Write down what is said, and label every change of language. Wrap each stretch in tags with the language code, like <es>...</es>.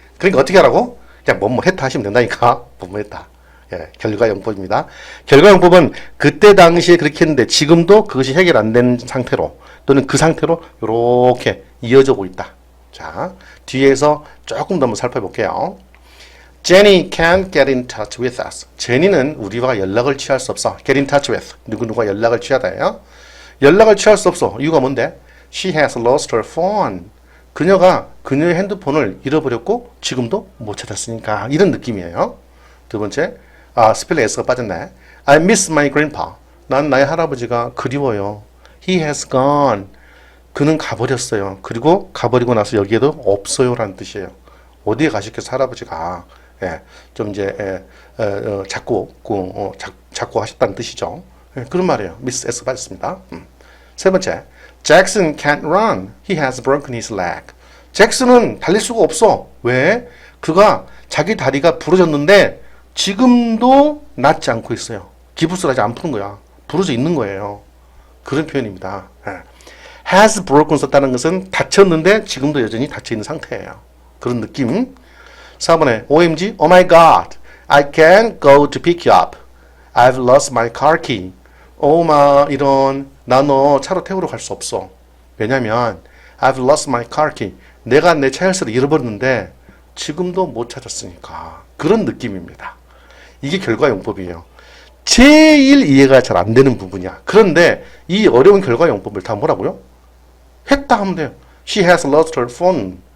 <ko>그러니까 어떻게 하라고? 그냥 뭐뭐 했다 하시면 된다니까. 뭐뭐 했다. 예, 결과용법입니다. 결과용법은 그때 당시에 그렇게 했는데 지금도 그것이 해결 안 된 상태로 또는 그 상태로 이렇게 이어져 오고 있다. 자, 뒤에서 조금 더 한번 살펴볼게요.</ko> <en>Jenny can't get in touch with us.</en> <ko>제니는 우리와 연락을 취할 수 없어.</ko> <en>Get in touch with.</en> <ko>누구누가 연락을 취하다예요. 연락을 취할 수 없어. 이유가 뭔데?</ko> <en>She has lost her phone.</en> <ko>그녀가 그녀의 핸드폰을 잃어버렸고 지금도 못 찾았으니까 이런 느낌이에요. 두 번째, 스펠링 S가 빠졌네.</ko> <en>I miss my grandpa.</en> <ko>난 나의 할아버지가 그리워요.</ko> <en>He has gone.</en> <ko>그는 가버렸어요. 그리고 가버리고 나서 여기에도 없어요 라는 뜻이에요. 어디에 가셨겠어 할아버지가. 예, 좀 이제 자꾸 하셨다는 뜻이죠. 예, 그런 말이에요. 미스 S 빠졌습니다. 세 번째,</ko> <en>Jackson can't run. He has broken his leg.</en> <ko>잭슨은 달릴 수가 없어. 왜? 그가 자기 다리가 부러졌는데 지금도 낫지 않고 있어요. 기부스를 아직 안 푸는 거야. 부러져 있는 거예요. 그런 표현입니다. 예. has broken 썼다는 것은 다쳤는데 지금도 여전히 닫혀 있는 상태예요. 그런 느낌.</ko> <en>4번에 OMG, oh my god, I can't go to pick you up. I've lost my car key.</en> <ko>이런, 나 너 차로 태우러 갈 수 없어.</ko> <en>왜냐면 I've lost my car key.</en> <ko>내가 내 차 열쇠를 잃어버렸는데 지금도 못 찾았으니까. 그런 느낌입니다. 이게 결과용법이에요. 제일 이해가 잘 안 되는 부분이야. 그런데 이 어려운 결과용법을 다 뭐라고요? 했다 하면 돼요.</ko> <en>She has lost her phone.</en>